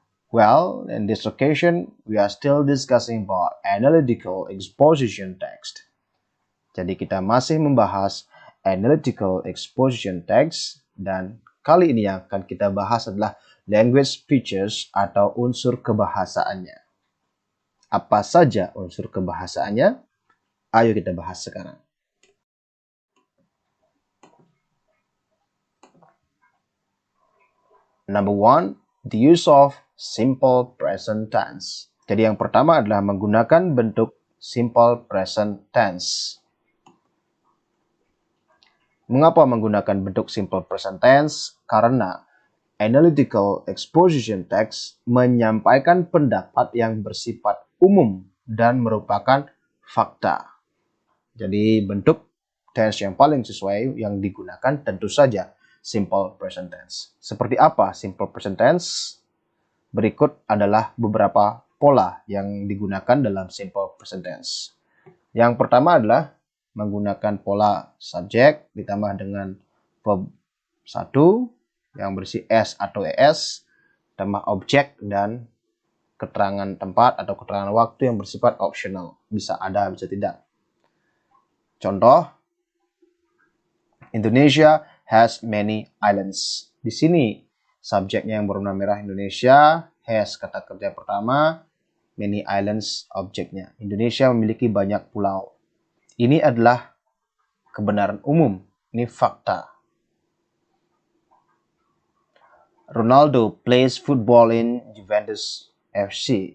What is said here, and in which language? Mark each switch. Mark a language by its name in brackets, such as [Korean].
[English] Well, in this occasion, we are still discussing about analytical exposition text. [Indonesian] Jadi kita masih membahas [English] analytical exposition text [Indonesian] dan kali ini yang akan kita bahas adalah [English] language features [Indonesian] atau unsur kebahasaannya. Apa saja unsur kebahasaannya? Ayo kita bahas sekarang. [English] Number one, the use of simple present tense. [Indonesian] Jadi yang pertama adalah menggunakan bentuk simple present tense. Mengapa menggunakan bentuk simple present tense? Karena analytical exposition text menyampaikan pendapat yang bersifat umum dan merupakan fakta. Jadi bentuk tense yang paling sesuai yang digunakan tentu saja simple present tense. Seperti apa simple present tense? Berikut adalah beberapa pola yang digunakan dalam simple present tense. Yang pertama adalah menggunakan pola subjek ditambah dengan verb 1 yang berisi s atau es, tambah objek dan keterangan tempat atau keterangan waktu yang bersifat optional. Bisa ada, bisa tidak. Contoh, [English] Indonesia has many islands. [Indonesian] Di sini subjeknya yang berwarna merah Indonesia, has kata kerja pertama, many islands objeknya. Indonesia memiliki banyak pulau. Ini adalah kebenaran umum, ini fakta. [English] Ronaldo plays football in Juventus FC.